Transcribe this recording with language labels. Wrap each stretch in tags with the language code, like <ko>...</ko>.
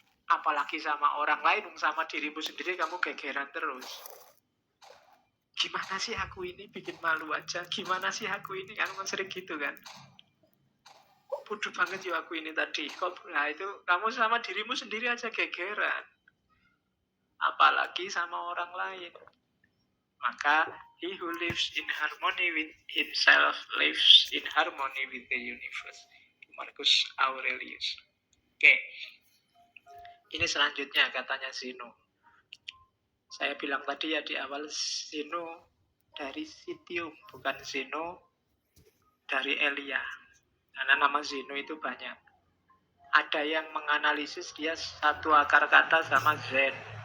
<id>Apalagi sama orang lain, sama dirimu sendiri kamu gegeran terus. Gimana sih aku ini, bikin malu aja. Gimana sih aku ini, kan sering gitu kan. Kok bodoh banget ya aku ini tadi. Nah itu kamu sama dirimu sendiri aja gegeran. Apalagi sama orang lain. Maka</id> <en>he who lives in harmony with himself lives in harmony with the universe.</en> <id>Marcus Aurelius. Oke. Ini selanjutnya katanya Zeno. Saya bilang tadi ya di awal, Zeno dari Citium, bukan Zeno dari Elia. Karena nama Zeno itu banyak. Ada yang menganalisis dia satu akar kata sama Zen.</id>